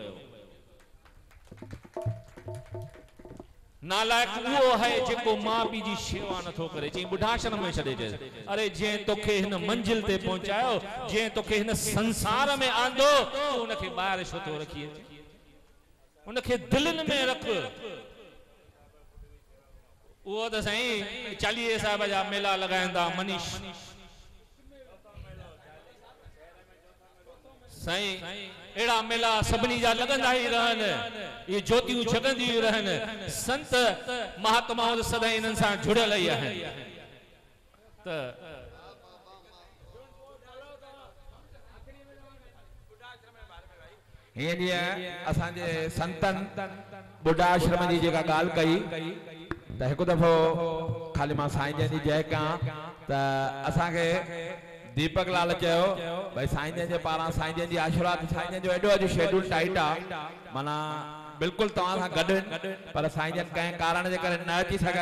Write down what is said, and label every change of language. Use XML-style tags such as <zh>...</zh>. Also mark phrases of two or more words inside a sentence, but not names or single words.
<sd>नालायक उहो आहे जेको माउ पीउ जी शेवा नथो करे, चई बुढ़ाश्रम में छॾे ॾे। अरे जंहिं तोखे हिन मंजिल ते पहुचायो, जंहिं तोखे हिन संसार में आंदो, उनखे ॿाहिरि छो थो रखी अचे, उनखे दिलनि में रख। वो तो साईं 40 साहब जा मेला लगाईंदा मनीष साईं, एड़ा मेला सभिनी जा लगंदा ही रहन, ये ज्योतियूं जगंदियूं रहन। संत महात्माओं सदा इन्हनि सां जुड़ियल ही आहिनि। त हीअं जीअं असांजे संतन बुढ़ा आश्रम जी जेका ॻाल्हि कई, त हिकु दफ़ो खाली मां साईं जन जी जय कयां त असांखे दीपक लाल चयो भाई साईं जन जे पारां साईं जन जी आशीर्वाद, साईं जन जो एॾो अॼु</sd> <en>schedule tight</en> <sd>आहे, माना बिल्कुल तव्हां सां गॾु पर साईं जन कंहिं कारण जे करे न अची सघिया</sd>